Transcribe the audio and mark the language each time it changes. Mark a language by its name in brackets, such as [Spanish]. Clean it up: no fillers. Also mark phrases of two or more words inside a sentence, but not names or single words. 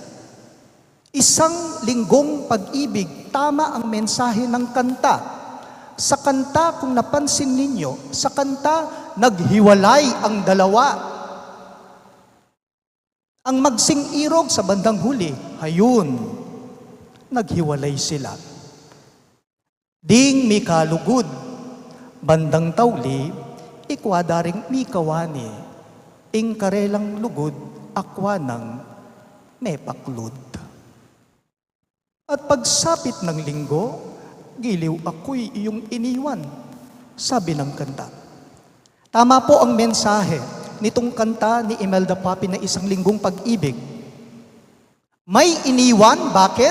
[Filipino] Isang linggong pag-ibig, tama ang mensahe ng kanta. Sa kanta, kung napansin ninyo, sa kanta, naghiwalay ang dalawa. Ang magsing-irog sa bandang huli, hayun, naghiwalay sila. [Pampanga] Ding mi kalugod, bandang tawli, ikwadaring mi kawani, ing karelang lugod, akwanang mepaklud. [Filipino] At pagsapit ng linggo, giliw ako'y iyong iniwan, sabi ng kanta. Tama po ang mensahe nitong kanta ni Imelda Papin na Isang Linggong Pag-ibig. May iniwan, bakit?